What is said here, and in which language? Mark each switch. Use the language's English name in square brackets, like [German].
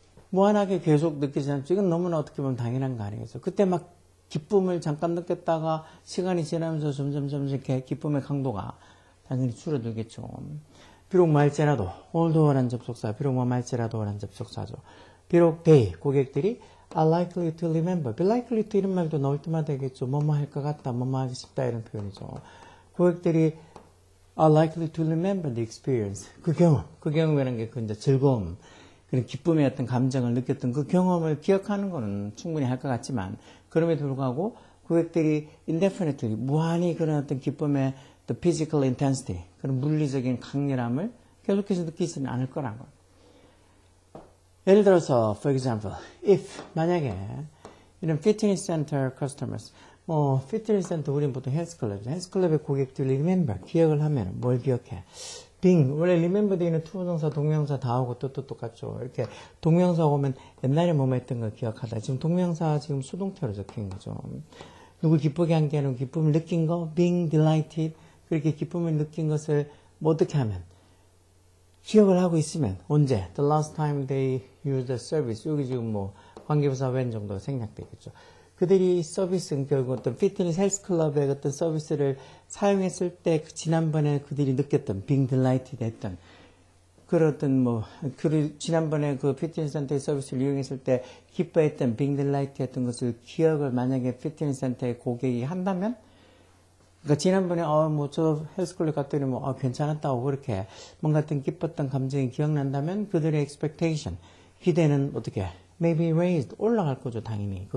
[Korean] 무한하게 계속 느끼지 않죠. 이건 너무나 어떻게 보면 당연한 거 아니겠어요. 그때 막 기쁨을 잠깐 느꼈다가 시간이 지나면서 점점 이렇게 기쁨의 강도가 당연히 줄어들겠죠. 비록 말지라도 although란 접속사, 비록 뭐 말지라도란 접속사죠. [English] 비록 they, [Korean] 고객들이 [English] are likely to remember. be likely to [Korean] 이런 말도 나올 때마다 되겠죠. 뭐뭐 할 것 같다, 뭐뭐 하기 싶다 이런 표현이죠. 고객들이 [English] are likely to remember the experience. [Korean] 그 경험이라는 게 그 이제 즐거움, 그런 기쁨의 어떤 감정을 느꼈던 그 경험을 기억하는 거는 충분히 할 것 같지만, 그럼에도 불구하고 고객들이 indefinitely, 무한히 그런 어떤 기쁨의 [English] the physical intensity, [Korean] 그런 물리적인 강렬함을 계속해서 느끼지는 않을 거라는 거. 예를 들어서, [English] for example, [Korean] if, 만약에, 이런 [English] fitness center customers, [Korean] 피트니스 센터, 우리는 보통 헬스클럽이죠. 헬스클럽의 고객들이 remember, 기억을 하면 뭘 기억해? being, 원래 remember 돼 있는 투부정사, 동명사 다 오고 또 똑같죠. 이렇게 동명사 오면 옛날에 뭐뭐 했던 걸 기억하다. 지금 동명사 지금 수동태로 적힌 거죠. 누굴 기쁘게 한 게 아니고 기쁨을 느낀 거, [English] being delighted, [Korean] 그렇게 기쁨을 느낀 것을 뭐 어떻게 하면? 기억을 하고 있으면, 언제? [English] The last time they used the service. [Korean] 여기 지금 뭐 관계부사 when 정도 생략되겠죠. 그들이 서비스, 결국 어떤 피트니스 헬스클럽의 어떤 서비스를 사용했을 때, 지난번에 그들이 느꼈던, [English] being delighted [Korean] 했던, 그런 어떤 지난번에 그 피트니스 센터의 서비스를 이용했을 때 기뻐했던, being delighted 했던 것을 기억을 만약에 피트니스 센터의 고객이 한다면, 그러니까 지난번에, 저 헬스클럽 갔더니 괜찮았다고 그렇게 뭔가 어떤 기뻤던 감정이 기억난다면 그들의 expectation, 기대는 어떻게 [English] maybe raised, [Korean] 올라갈 거죠, 당연히.